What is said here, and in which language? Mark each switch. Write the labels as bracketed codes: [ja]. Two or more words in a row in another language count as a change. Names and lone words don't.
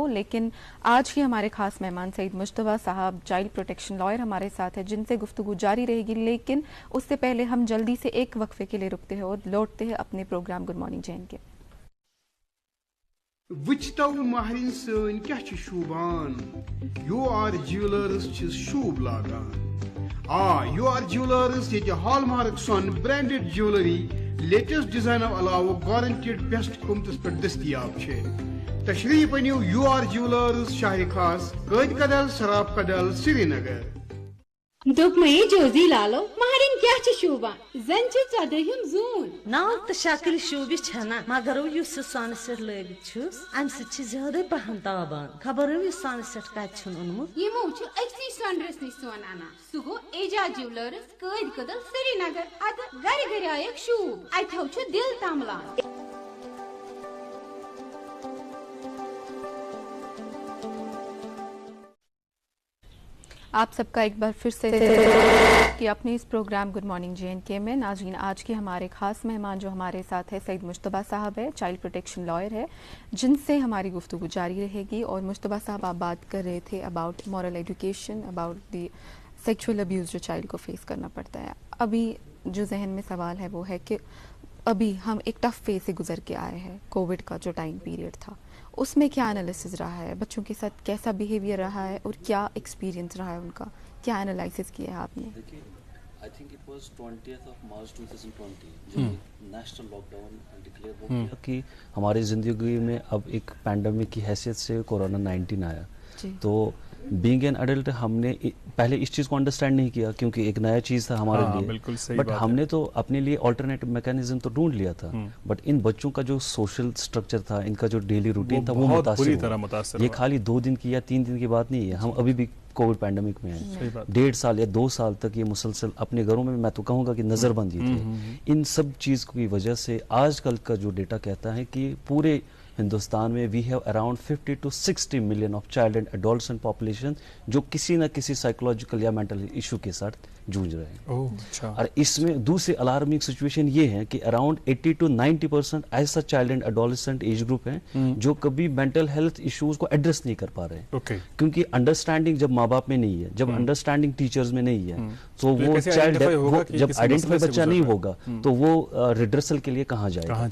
[ur] لیکن آج ہی ہمارے خاص مہمان سعید مجتبیٰ صاحب, [en] child protection lawyer [ur] ہمارے ساتھ ہیں, جن سے گفتگو جاری رہے گی. لیکن اس سے پہلے ہم جلدی سے ایک وقفے کے لیے رکتے ہیں اور لوٹتے ہیں اپنے پروگرام [en] good morning [ur] JNK. [ks] وچتو مہرین سن کیا شوبان, یو آر جیولرز شوب لاگان. یو آر جیولرز یہ ہال مارک سون [en] branded jewellery latest [ks] ڈیزائنو علاوہ [en] guaranteed best [ks] قیمتس پہ دستیاب. تشریف انیو یو آر جیولرز, شاہ خاص, قید کدل, سراب کدل, سری نگر. دپ مے جوزی لالو مہرین کیا شوبان, زن ژدہم زون ناو تو شکل شوبہ چھنا, مگر اس سانہ سٹ لگت ام سی زیادہ پہن تابان. خبر اس سانہ سٹ کت اونمت, یمو اکسی سنڈرس نش سون انا. سہ گو اعجاز جیولرز, قید کدل, سری نگر. اد گر گر آیک شوب, اتو دل تملان. [ur] آپ سب کا ایک بار پھر سے کہ اپنے اس پروگرام گڈ مارننگ JNK میں. ناظرین آج کے ہمارے خاص مہمان جو ہمارے ساتھ ہے سعید مجتبیٰ صاحب ہے, [en] child protection lawyer [ur] ہے, جن سے ہماری گفتگو جاری رہے گی. اور مجتبیٰ صاحب آپ بات کر رہے تھے [en] about moral education, about the sexual abuse [ur] جو چائلڈ کو فیس کرنا پڑتا ہے. ابھی جو ذہن میں سوال ہے وہ ہے کہ ابھی ہم ایک [en] tough phase [ur] سے گزر کے آئے ہیں, کووڈ کا جو [en] time period [ur] تھا, اس میں کیا انالیسز رہا ہے, بچوں کے ساتھ کیسا بیہیویئر رہا ہے, اور کیا ایکسپیرینس رہا ہے ان کا, کیا انالائسس کیا ہے آپ نے؟ [en] I think it was 20th of March [ur] 2020 جو [en] national lockdown declare [ur] ہو گیا کہ ہماری زندگی میں اب ایک پینڈیمک کی حیثیت سے کورونا 19 آیا. تو [en] being an adult [ur] ہم نے پہلے اس چیز کو انڈرسٹینڈ نہیں کیا کیونکہ ایک نیا چیز تھا ہمارے لیے, بٹ ہم نے تو اپنے لیے [en] alternate mechanism [ur] تو ڈھونڈ لیا تھا, بٹ ان بچوں کا جو [en] social structure [ur] تھا, ان کا جو [en] daily routine [ur] تھا, وہ متاثر. یہ خالی 2 دن کی یا 3 دن کی بات نہیں ہے, ہم ابھی بھی [en] Covid pandemic [ur] میں ہیں, 1.5 سال یا 2 سال تک یہ مسلسل اپنے گھروں میں تو کہوں گا کہ نظر بندی تھے. ان سب چیز کی وجہ سے آج کل کا جو ڈیٹا کہتا ہے کہ پورے ہندوستان میں [en] we have around 50 to 60 million of child and adolescent population [ur] جو کسی نہ کسی سائیکولوجیکل یا [en] mental issue [ur] کے ساتھ جوجھ رہے ہیں. اور اس میں دوسری [en] alarming situation [ur] یہ ہے کہ [en] around 80 to 90% [ur] ایسا [en] child and adolescent age group [ur] ہیں جو کبھی [en] mental health issues [ur] کو ایڈریس نہیں کر پا رہے, کیونکہ انڈرسٹینڈنگ جب ماں باپ میں نہیں ہے, جب انڈرسٹینڈنگ ٹیچرز میں نہیں ہے, تو وہ چائلڈ جب آئیڈینٹیفائی بچہ نہیں ہوگا تو وہ ریڈریسل کے لیے کہاں جائے گا.